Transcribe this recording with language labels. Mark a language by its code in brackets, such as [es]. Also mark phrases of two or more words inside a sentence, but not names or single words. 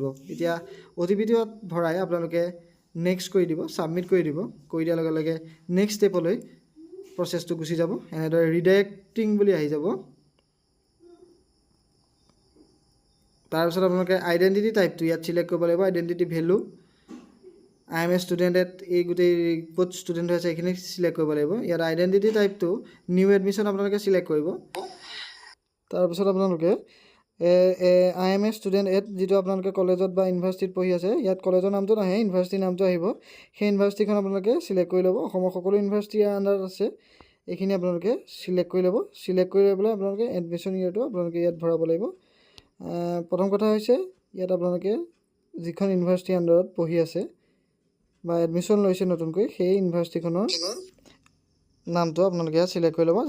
[as] এতিয়া OTPটো ইয়াত ভৰাই আপোনালোকে নেক্সট কৰি দিব, ছাবমিট কৰি দিব। কৰি দিয়াৰ লগে লগে [en] next step [as] প্ৰচেছটো গুচি যাব। এনেদৰে ৰিডাইৰেক্টিং বুলি আহি যাব। তাৰপিছত আপোনালোকে [en] identity type [as] ইয়াত ছিলেক্ট কৰিব লাগিব। [en] identity value, I am a student at [as] এই গোটেই ক'ত ষ্টুডেণ্ট হৈ আছে এইখিনি ছিলেক্ট কৰিব লাগিব। ইয়াত [en] identity type new admission [as] আপোনালোকে ছিলেক্ট কৰিব। তাৰপিছত আপোনালোকে [en] I am a student at [as] যিটো আপোনালোকে কলেজত বা ইউনিভাৰ্চিটিত পঢ়ি আছে, ইয়াত কলেজৰ নামটো নাহে, ইউনিভাৰ্চিটিৰ নামটো আহিব। সেই ইউনিভাৰ্চিটিখন আপোনালোকে ছিলেক্ট কৰি ল'ব। অসমৰ সকলো ইউনিভাৰ্চিটি ইয়াৰ আণ্ডাৰত আছে, এইখিনি আপোনালোকে ছিলেক্ট কৰি ল'ব। ছিলেক্ট কৰি লৈ পেলাই আপোনালোকে [en] admission year [as] আপোনালোকে ইয়াত ভৰাব লাগিব। প্ৰথম কথা হৈছে ইয়াত আপোনালোকে যিখন ইউনিভাৰ্চিটি আণ্ডাৰত পঢ়ি আছে বা এডমিশ্যন লৈছে নতুনকৈ সেই ইউনিভাৰ্চিটিখনৰ নামটো আপোনালোকে ইয়াত ছিলেক্ট কৰি ল'ব।